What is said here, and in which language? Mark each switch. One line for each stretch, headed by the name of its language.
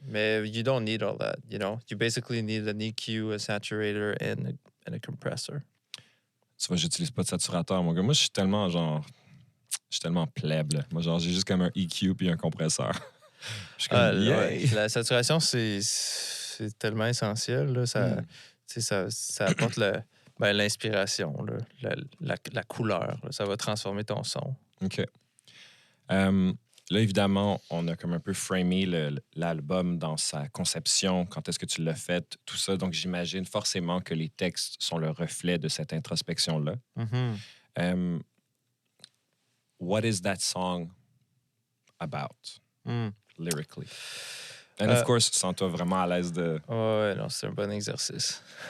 English: Mais you don't need all that, you know? You basically need an EQ, a saturator, and a compressor.
French: Tu vois, j'utilise pas de saturateur, mon gars. Moi, je suis tellement, genre... Je suis tellement plèbe, là. Moi, genre, j'ai juste comme un EQ puis un compresseur. Je suis comme, yay! La saturation, c'est tellement essentiel, là. Ça, ça apporte l'inspiration, la couleur. Là. Ça va transformer ton son. OK. Là, évidemment, on a comme un peu framé l'album dans sa conception, quand est-ce que tu l'as fait, tout ça. Donc, j'imagine forcément que les textes sont le reflet de cette introspection-là. Mm-hmm.
English: What is that song about, lyrically?
French: And of course, sens-toi vraiment à l'aise de... Ouais, non, c'est un bon exercice.